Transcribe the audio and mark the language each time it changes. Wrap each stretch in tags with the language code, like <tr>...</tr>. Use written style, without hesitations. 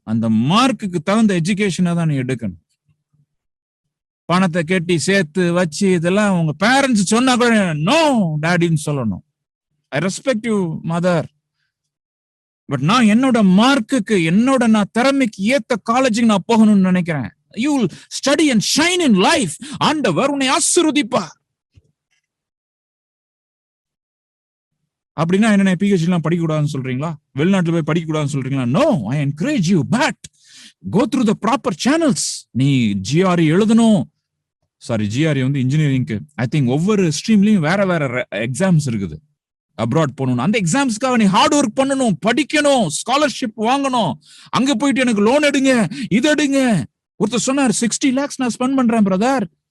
<ta>அந்த மார்க்குக்கு தகுந்த எஜுகேஷனை தான் நீ எடுக்கணும். பணத்தை கட்டி சேர்த்து வச்சு இதெல்லாம் உங்க பேரண்ட்ஸ் சொன்னா கூட நோ டாடின்னு சொல்லணும்.</ta> <en>I respect you mother.</en> <ta>But நான் என்னோட மார்க்குக்கு, நான் திறமைக்கு ஏத்த காலேஜுக்கு நான் போகணும்னு நினைக்கிறேன்.</ta> <en>You will study and shine in life.</en> <ta>ஆண்டவர் உன்னை ஆசீர்வதிப்பார். அப்படின்னா என்ன, PhD எல்லாம் படிக்க கூடாதுன்னு சொல்றீங்களா? வெளிநாட்டுல போய் படிக்க கூடாதுன்னு சொல்றீங்களா?</ta> <en>No, I encourage you, but go through the proper channels.</en> <ta>நீ GRE எழுதணும். GRE வந்து இன்ஜினியரிங்க்கு ஐ திங்க் ஒவ்வொரு ஸ்ட்ரீம்லயும் வேற எக்ஸாம்ஸ் இருக்குது. அப்ராட் போகணும், அந்த எக்ஸாம்ஸ்க்காக நீ ஹார்ட் ஒர்க் பண்ணணும், படிக்கணும், ஸ்காலர்ஷிப் வாங்கணும். அங்க போயிட்டு எனக்கு லோன் எடுங்க, இது எடுங்க. ஒருத்தர் சொன்னார் 60 lakhs நான் ஸ்பெண்ட் பண்றேன் பிரதர்.</ta>